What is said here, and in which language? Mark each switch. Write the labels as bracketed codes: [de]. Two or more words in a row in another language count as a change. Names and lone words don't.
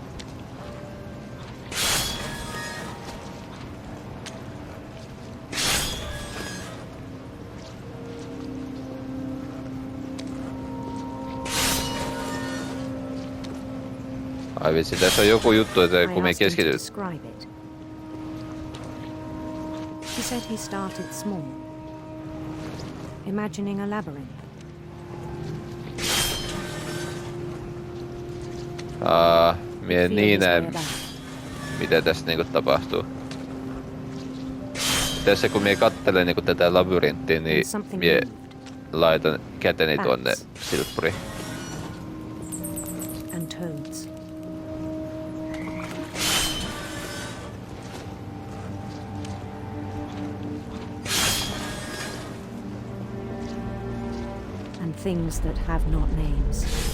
[fi] Ai vitsi, tässä on joku juttu, että kun me keskityt. [en] He said he started small, imagining a labyrinth. [fi] Mie niin näen, mitä tässä niinku tapahtuu. Tässä kun mie kattelen niinku tätä labyrinttiä, niin mie laitan käteni tuonne silppuriin. [en] And toads. And things that have not names.